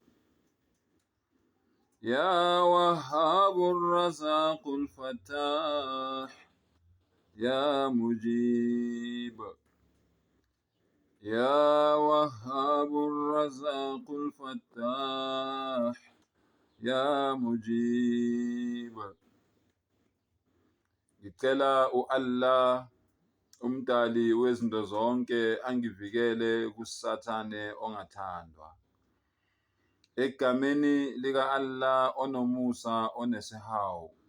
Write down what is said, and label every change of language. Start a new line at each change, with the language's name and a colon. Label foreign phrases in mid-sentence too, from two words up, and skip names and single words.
Arabic: يا وهاب الرزاق الفتاح. يا مجيب. يا وهاب الرزاق الفتاح. يا مجيب.
Zulu: Ngicela u-Allah umdali wezinto zonke angivikele kusathane ongathandwa. Egameni lika Allah onomusa onesihawu.